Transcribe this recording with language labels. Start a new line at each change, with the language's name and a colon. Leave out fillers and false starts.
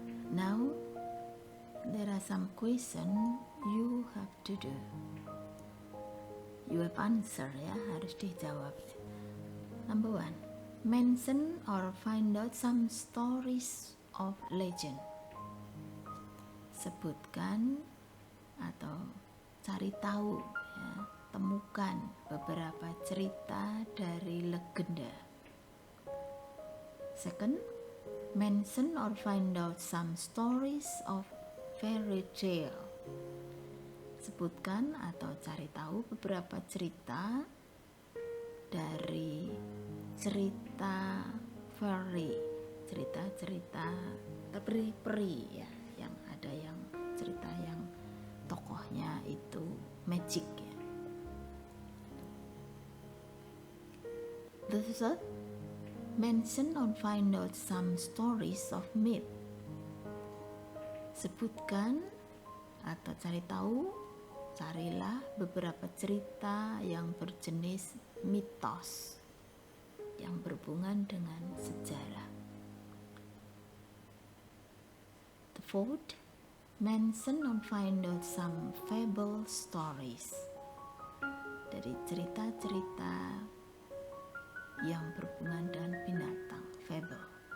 English: Now, there are some questions you have to do. You have answer
Indonesian: ya, harus dijawab.
English: Number 1, mention or find out some stories of legend.
Indonesian: Sebutkan atau cari tahu ya, temukan beberapa cerita dari legenda.
English: Second, mention or find out some stories of fairy tale.
Indonesian: Sebutkan atau cari tahu beberapa cerita dari cerita fairy, cerita-cerita peri-peri ya, yang ada yang cerita yang tokohnya itu magic ya.
English: The third, mention or find out some stories of myth.
Indonesian: Sebutkan atau cari tahu, carilah beberapa cerita yang berjenis mitos yang berhubungan dengan sejarah.
English: The fourth, mention or find out some fable stories.
Indonesian: Dari cerita-cerita yang berhubungan dengan binatang, fable.